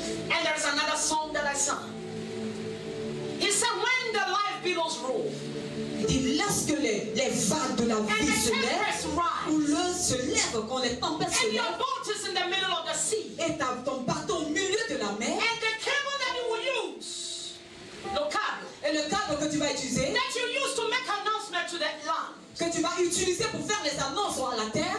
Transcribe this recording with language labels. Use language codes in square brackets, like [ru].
[en] And there's another song that I sang. He said, when the life billows roll, [fr] Il dit, lorsque les vagues de la [en] and [fr] vie se [en] the [fr] lèvent, [en] tempests [fr] ou [en] rise, [fr] l'eau se lève, quand les tempêtes se [en] and your [fr] lèvent, [en] boat is in the middle of the sea, [fr] et ton bateau au milieu de la mer, [en] and the cable that you will use, the cable [fr] et le câble que tu vas utiliser, [en] that you use to make announcement to the land, [fr] que tu vas utiliser pour faire les annonces à la terre,